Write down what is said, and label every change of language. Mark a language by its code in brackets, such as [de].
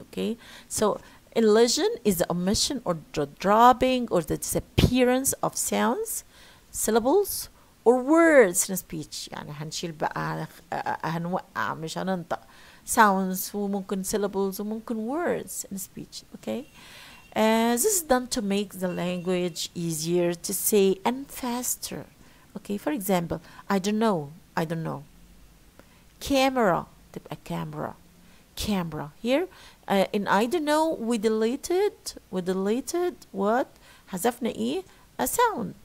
[en] Okay, so elision is the omission or the dropping or the disappearance of sounds, syllables or words in speech. [ar] يعني هنشيل بقى، هنوقع مش هننطق sounds وممكن syllables وممكن [en] words in speech. Okay, this is done to make the language easier to say and faster. Okay, for example, I don't know. Camera تبقى camera. Here in I don't know we deleted what؟ [ar] حذفنا ايه؟ [en] a sound.